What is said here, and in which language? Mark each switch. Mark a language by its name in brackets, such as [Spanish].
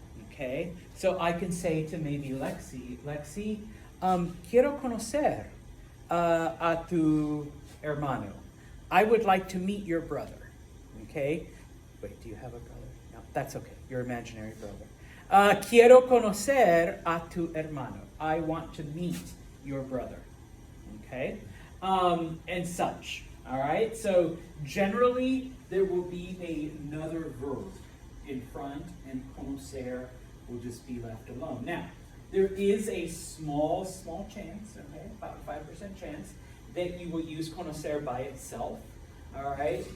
[English] Okay, so I can say to maybe Lexi, [Spanish] quiero conocer a tu hermano. [English] I would like to meet your brother. Okay, wait, do you have a brother? No, that's okay. Your imaginary brother. [Spanish] Quiero conocer a tu hermano. [English] I want to meet your brother, okay, and such, all right? So generally, there will be another verb in front, and conocer will just be left alone. Now, there is a small chance, okay, about 5% chance, that you will use conocer by itself, all right?